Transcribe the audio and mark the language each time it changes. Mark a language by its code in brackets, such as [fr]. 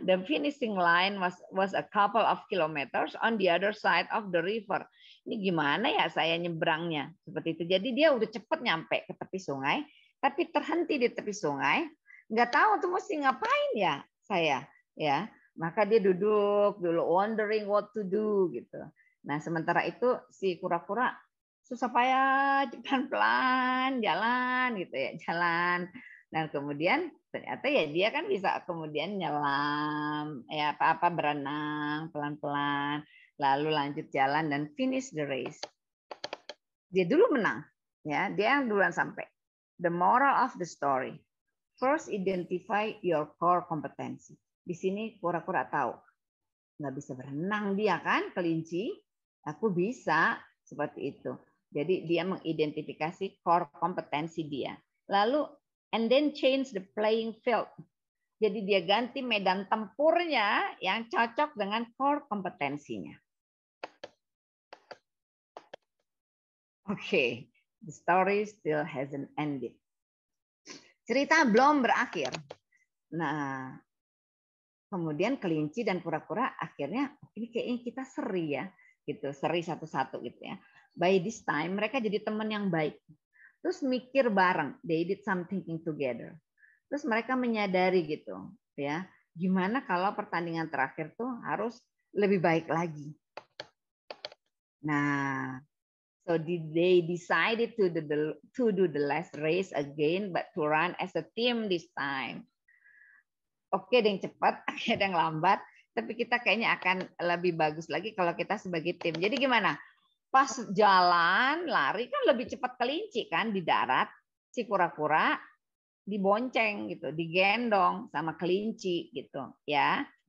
[en] The finishing line was a couple of kilometers on the other side of the river. [id] Ini gimana ya saya nyebrangnya seperti itu. Jadi dia udah cepet nyampe ke tepi sungai, tapi terhenti di tepi sungai, nggak tahu tuh mesti ngapain ya saya ya. Maka dia duduk dulu [en] wondering what to do [id] gitu. Nah sementara itu si kura-kura susah payah pelan-pelan jalan gitu ya, jalan. Dan kemudian ternyata ya dia kan bisa kemudian nyelam ya apa-apa, berenang pelan-pelan, lalu lanjut jalan dan [en] finish the race. [id] Dia dulu menang ya, dia yang duluan sampai. [en] The moral of the story, first identify your core competency. [id] Di sini kura-kura tahu nggak bisa berenang dia kan, kelinci, aku bisa, seperti itu. Jadi dia mengidentifikasi core kompetensi dia. Lalu [en] and then change the playing field. [id] Jadi dia ganti medan tempurnya yang cocok dengan core kompetensinya. [en] Oke, the story still hasn't ended. [id] Cerita belum berakhir. Nah, kemudian kelinci dan kura-kura akhirnya ini kayaknya kita seri ya, gitu, seri satu-satu gitu ya. [en] By this time [id] mereka jadi teman yang baik. Terus mikir bareng, [en] they did some thinking together. [id] Terus mereka menyadari gitu, ya, gimana kalau pertandingan terakhir tuh harus lebih baik lagi. [en] Nah, so they decided to do the last race again, but to run as a team this time. [id] Oke, ada yang cepat, ada yang lambat, tapi kita kayaknya akan lebih bagus lagi kalau kita sebagai tim. Jadi gimana? Pas jalan, lari kan lebih cepat kelinci kan di darat, si kura-kura dibonceng gitu, digendong sama kelinci gitu ya.